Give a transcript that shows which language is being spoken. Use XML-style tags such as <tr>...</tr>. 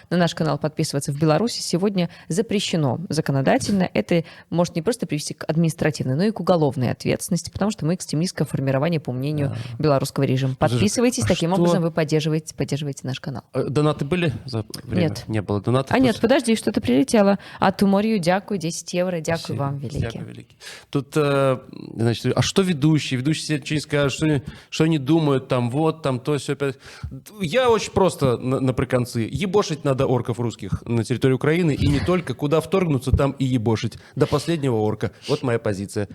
<ru>На наш канал подписываться в Беларуси сегодня запрещено законодательно. Это может не просто привести к административной, но и к уголовной ответственности, потому что мы экстремистское формирование, по мнению белорусского режима. Подписывайтесь, таким образом вы поддерживаете наш канал. Донаты были за время? Нет. Не было донатов? Нет, подожди, что-то прилетело.</ru> <uk>А Туморью дякую, 10 евро, дякую вам, великий.</uk> <ru>Тут, значит, а что ведущие? Ведущие себе что-нибудь скажут, что они думают, там, вот, там, то, все. Я очень просто наприконцы. Ебошить надо орков русских на территории Украины, и не только. Куда вторгнуться, там и ебошить. До последнего орка. Вот моя позиция.</ru>